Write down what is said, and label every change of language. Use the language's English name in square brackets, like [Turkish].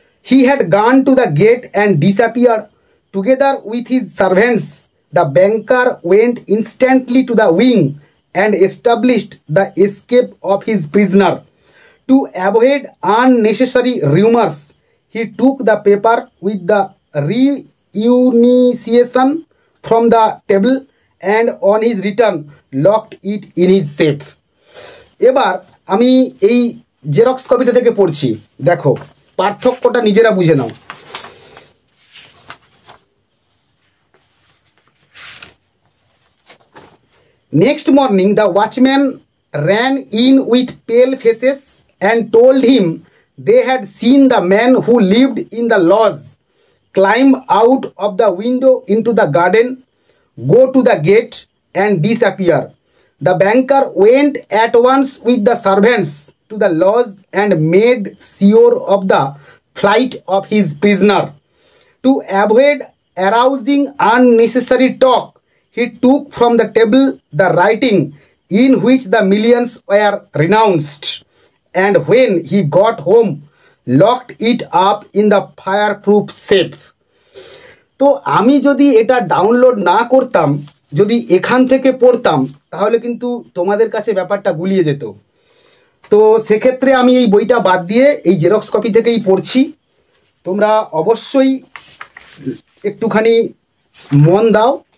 [English] He had gone to the gate and disappeared. Together with his servants, the banker went instantly to the wing and established the escape of his prisoner. To avoid unnecessary rumors, he took the paper with the reunification from the table and on his return locked it in his safe. [Bangla] এবার আমি এই xerox কপিটা থেকে পড়ছি, দেখো পার্থক্যটা নিজেরা বুঝে নাও। [English] Next morning the watchman ran in with pale faces and told him they had seen the man who lived in the lodge climb out of the window into the garden, go to the gate and disappear. The banker went at once with the servants to the lodge and made sure of the flight of his prisoner. To avoid arousing unnecessary talk, he took from the table the writing in which the millions were renounced, and when he got home, locked it up in the fireproof safe. [Bangla] তো আমি যদি এটা download না করতাম, যদি এখান থেকে পড়তাম, তাহলে কিন্তু তোমাদের কাছে ব্যাপারটা গুলিয়ে যেত। তো সেক্ষেত্রে আমি এই বইটা বাদ দিয়ে এই জেরক্স কপি থেকেই পড়ছি। তোমরা অবশ্যই একটুখানি মন দাও।